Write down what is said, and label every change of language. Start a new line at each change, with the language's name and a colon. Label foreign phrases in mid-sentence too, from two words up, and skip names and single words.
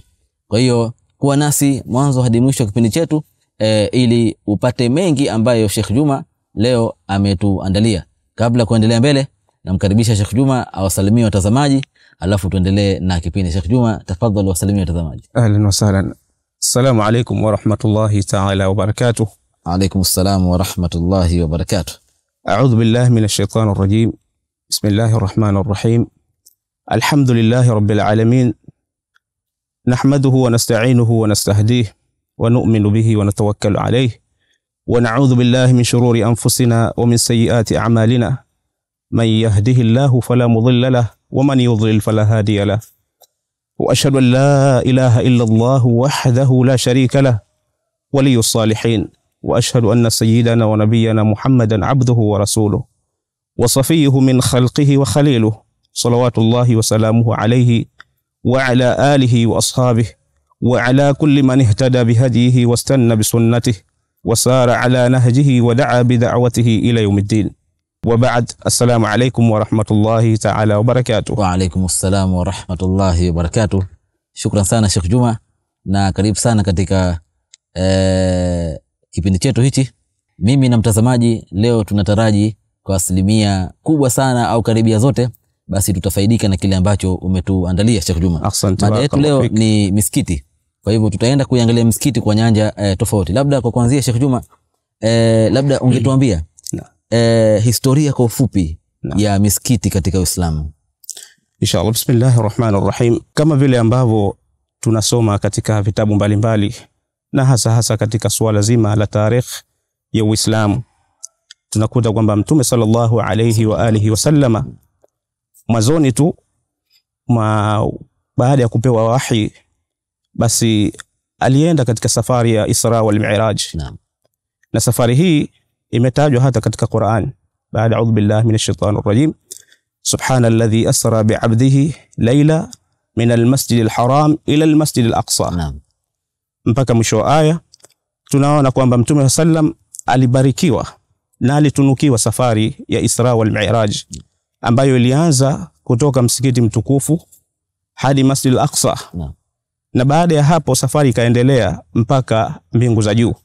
Swahili: Kwa hiyo kuwa nasi mwanzo hadi mwisho wa kipindi chetu ili upate mengi ambayo Sheikh Juma leo ametuandalia. Kabla kuendelea mbele, namkaribisha Sheikh Juma awasalimie watazamaji, alafu tuendelee na kipindi. Sheikh Juma, tafadhali wasalimie watazamaji.
Arabic: أهلا وسهلا. السلام عليكم ورحمة الله تعالى وبركاته. عليكم السلام ورحمة الله وبركاته. أعوذ بالله من الشيطان الرجيم. بسم الله الرحمن الرحيم. الحمد لله رب العالمين. نحمده ونستعينه ونستهديه ونؤمن به ونتوكل عليه ونعوذ بالله من شرور أنفسنا ومن سيئات أعمالنا. من يهده الله فلا مضل له ومن يضلل فلا هادي له. وأشهد أن لا إله إلا الله وحده لا شريك له ولي الصالحين. وأشهد أن سيدنا ونبينا محمدا عبده ورسوله وصفيه من خلقه وخليله صلوات الله وسلامه عليه وعلى آله وأصحابه وعلى كل من اهتدى بهديه واستن بسنته وسار على نهجه ودعا بدعوته إلى يوم الدين. وبعد. السلام عليكم ورحمة الله تعالى وبركاته. وعليكم السلام ورحمة الله وبركاته.
Swahili: Shukran sana Sheikh Juma, na karibu sana katika kipindi chetu hichi. Mimi na mtazamaji leo tunataraji kwa asilimia kubwa sana au karibia zote basi tutafaidika na kile ambacho umetuandalia Sheikh Juma. Asante. Mada yetu leo ni misikiti. Kwa hivyo tutaenda kuangalia misikiti kwa nyanja tofauti. Labda kwa kuanzia Sheikh Juma, labda ungetuambia historia kwa ufupi ya misikiti katika Uislamu. Inshallah.
Arabic: بسم الله الرحمن الرحيم.
Swahili: Kama vile ambavyo tunasoma katika vitabu mbalimbali na hasa katika suala zima la tarikh ya Uislamu, tunakuta kwamba Mtume
Arabic: صلى الله عليه وآله وسلم
Swahili: mwanzoni tu baada ya kupewa wahi, basi alienda katika safari ya Isra wal Mi'raj. Na safari hii imetajwa hata katika Qur'an.
Arabic: Baada أعوذ بالله من الشيطان الرجيم. سبحان الذي أسرى بعبده ليلا من المسجد الحرام إلى المسجد الأقصى.
Swahili: Mpaka mwisho wa aya tunaona kwamba Mtume sallam alibarikiwa na alitunukiwa safari ya Isra wal Mi'raj ambayo ilianza kutoka msikiti mtukufu hadi Masjid al-Aqsa. Na baada ya hapo safari ikaendelea mpaka mbingu za juu.